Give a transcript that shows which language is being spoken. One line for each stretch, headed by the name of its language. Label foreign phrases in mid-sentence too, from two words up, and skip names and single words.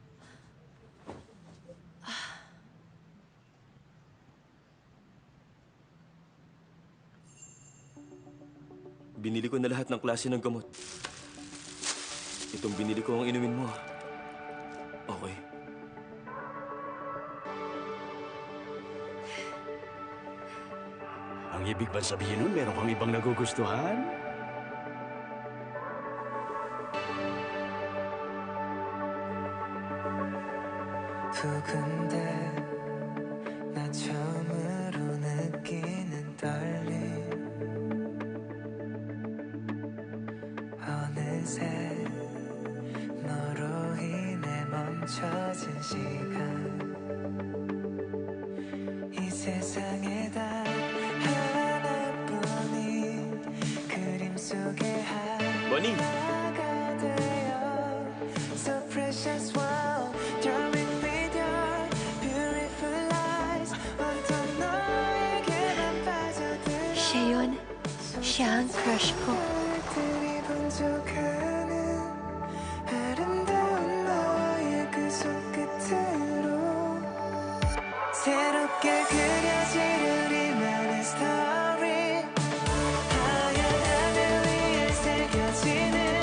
Filipino: Binili ko na lahat ng klase ng gamot. Itong binili ko ang inumin mo. Okay. Ang ibig ba sabihin nun, meron kang ibang nagugustuhan?
Korean: 두근대 나 처음으로 느끼는 떨림 어느새 너로 인해 멈춰진 시간 이 세상에 단 하나뿐인 그림 속에
Filipino: Bunny!
Korean: 하나가 되어
English: So precious wow Darling with your beautiful eyes
Korean: 어떤 너에게만 빠져들어
Filipino: Siya yun. Siya ang crush ko.
Korean: 들이 번쩍하는 아름다운 너의 그 손끝으로 새롭게 그려질 우리만의 스토리 하얀 하늘 위에 새겨지는